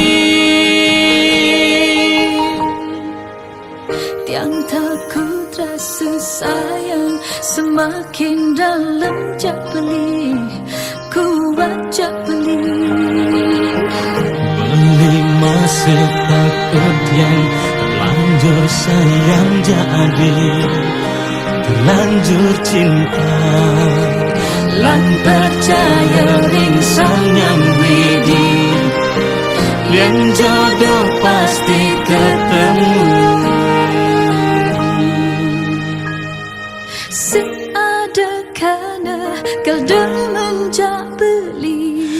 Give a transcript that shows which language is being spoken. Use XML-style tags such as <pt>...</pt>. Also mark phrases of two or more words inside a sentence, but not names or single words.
<ban>Tiang</ban> <id>takut rasa sayang semakin dalam</id> <ban>jak beli, kuat jak beli.</ban> <id>Beli masih takut yang terlanjur sayang jadi, terlanjur cinta.</id> <ban>Lan percaya ring sang yang widi,</ban> <id>yang jodoh pasti ketemu.</id> <ban>Sing ada kana kal demen jak beli,</ban>